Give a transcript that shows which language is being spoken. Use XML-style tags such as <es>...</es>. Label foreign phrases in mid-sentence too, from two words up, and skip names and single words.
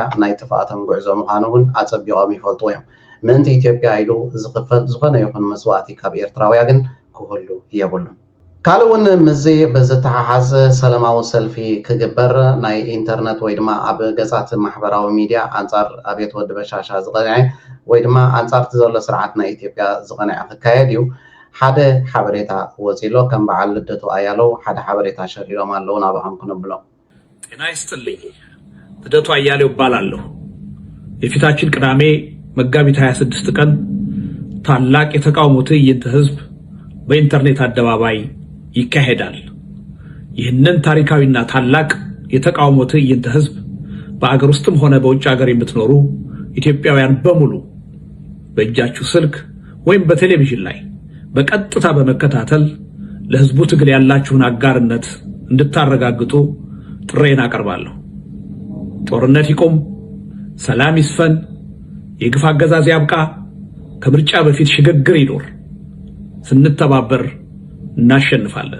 <ti>ናይ ጥፋኣቶም ጉዕዞ ምዃኑ እውን ኣፀቢቖም ይፈልጥዎ እዮም። ምእንቲ ኢትዮጵያ ኢሉ ዝኽፈል ዝኾነ ይኹን መስዋእቲ ካብ ኤርትራውያ ግን ክህሉ የብሉን። ካልእ እውን ምዚ ብዝተሓሓዝ ሰላማዊ ሰልፊ ክግበር ናይ ኢንተርነት ወይ ድማ ኣብ ገጻት ማሕበራዊ ሚድያ ኣንጻር ኣብየት ወዲ በሻሻ ዝቐንዐ ወይ ድማ ኣንጻርቲ ዘሎ ስርዓት ናይ ኢትዮጵያ ዝቐንዐ ክካየድ እዩ። ሓደ ሓበሬታ ወፂሎ ከም በዓል ልደቱ ኣያለው ሓደ ሓበሬታ ሸሪሮም ኣለዉ ናብኦም ክንብሎም።</ti> <am>ጤና ይስጥልኝ። ልደቱ አያሌው እባላለሁ። የፊታችን ቅዳሜ መጋቢት 26 ቀን ታላቅ የተቃውሞ ትዕይንተ ህዝብ በኢንተርኔት አደባባይ ይካሄዳል። ይህንን ታሪካዊና ታላቅ የተቃውሞ ትዕይንተ ህዝብ በአገር ውስጥም ሆነ በውጭ ሀገር የምትኖሩ ኢትዮጵያውያን በሙሉ በእጃችሁ ስልክ ወይም በቴሌቪዥን ላይ በቀጥታ በመከታተል ለህዝቡ ትግል ያላችሁን አጋርነት እንድታረጋግጡ ጥሬን አቀርባለሁ። ጦርነት ይቆም፣ ሰላም ይስፈን፣ የግፍ አገዛዝ ያብቃ፣ ከምርጫ በፊት ሽግግር ይኖር። ስንተባበር እናሸንፋለን።</am>